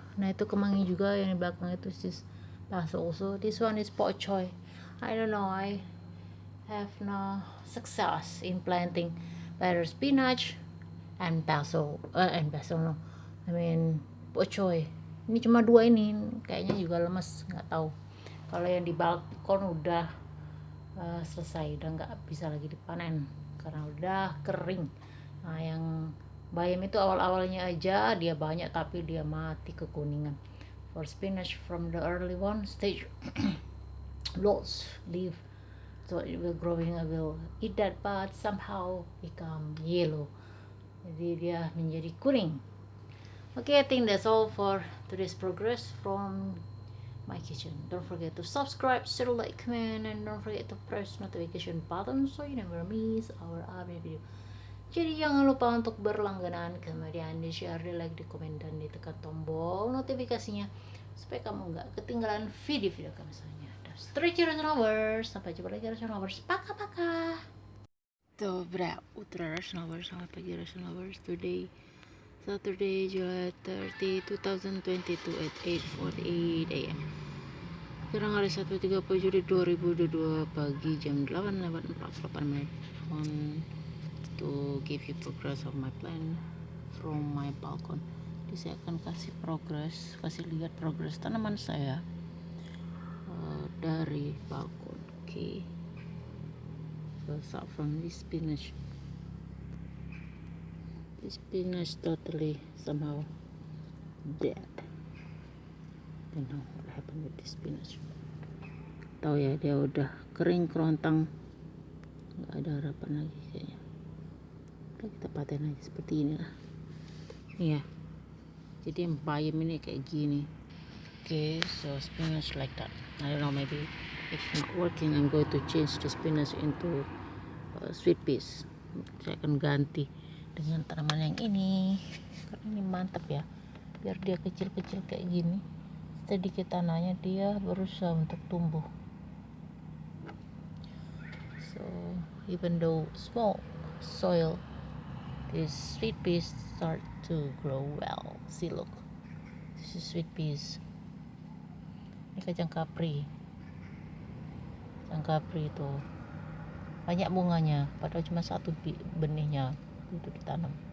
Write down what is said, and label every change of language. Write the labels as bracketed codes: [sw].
[id] Nah itu kemangi juga yang di belakang itu [en] this basil also. This one is pak choy. I don't know, I have no success in planting better spinach and basil no, I mean pak choy. [id] Ini cuma 2 ini, kayaknya juga lemes, nggak tahu. Kalau yang di balkon udah selesai, udah nggak bisa lagi dipanen karena udah kering. Nah yang bayam itu awal-awalnya aja dia banyak, tapi dia mati kekuningan. [en] For spinach from the early one stage lots leaf, so it will growing, I will eat that, but somehow become yellow, [id] jadi dia menjadi kuning. [en] Okay, I think that's all for today's progress from my kitchen. Don't forget to subscribe, share, like, comment, and don't forget to press notification button so you never miss our update video. [id] Jadi jangan lupa untuk berlangganan, kemudian di share, di like, di komen, dan ditekan tombol notifikasinya supaya kamu nggak ketinggalan video-video kami selanjutnya. [en] Stretch your lovers, [id] sampai jumpa lagi [en] Russian lovers. [ru] Paka. Dobra utro [en] Russian lovers, [id] selamat pagi [en] Russian lovers. Today Saturday, July 30, 2022 at 8:48 AM. [id] Sekarang hari 1 30 Juli 2022 pagi jam 8:48 [en] to give you progress of my plan from my balcony. [id] Jadi saya akan kasih lihat progress tanaman saya dari balkon. [en] Okay, so start from this spinach. This spinach totally somehow dead. Don't know what happened with this spinach. [id] Tahu ya, dia udah kering kerontang, nggak ada harapan lagi kayaknya. Kita paten aja seperti ini lah. Iya, jadi yang bayam ini kayak gini. [en] Okay, so spinach like that. I don't know, maybe if not working, I'm going to change the spinach into sweet peas. [id] Saya akan ganti dengan tanaman yang ini karena ini mantap ya, biar dia kecil-kecil kayak gini, sedikit tanahnya dia berusaha untuk tumbuh. [en] So even though small soil, this sweet peas start to grow well. See, look, this is sweet peas. [id] Ini kacang kapri itu banyak bunganya, padahal cuma satu benihnya itu ditanam.